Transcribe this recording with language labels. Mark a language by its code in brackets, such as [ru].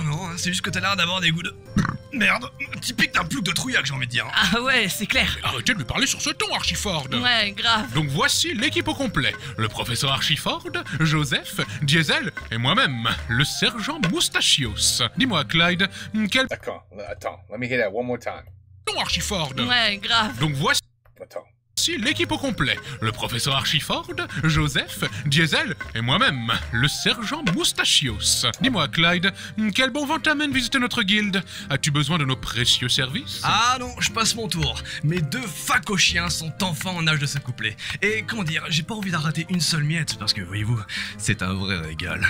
[fr] Non, c'est juste que t'as l'air d'avoir des goûts de... Merde, typique d'un plouc de Trouillac, j'ai envie de dire. Ah ouais, c'est clair. Arrêtez de lui parler sur ce ton, Archiford. Ouais, grave. Donc voici l'équipe au complet. Le professeur Archiford, Joseph, Diesel et moi-même, le sergent Moustachios. Dis-moi, Clyde, quel... D'accord, attends, [en] let me hear that one more time. [fr] ton, Archiford? Ouais, grave. Donc voici... Attends. L'équipe au complet. Le professeur Archiford, Joseph, Diesel et moi-même, le sergent Moustachios. Dis-moi, Clyde, quel bon vent t'amène visiter notre guilde? As-tu besoin de nos précieux services? Ah non, je passe mon tour. Mes 2 facochiens sont enfin en âge de s'accoupler. Et comment dire, j'ai pas envie d'en rater une seule miette, parce que, voyez-vous, c'est un vrai régal.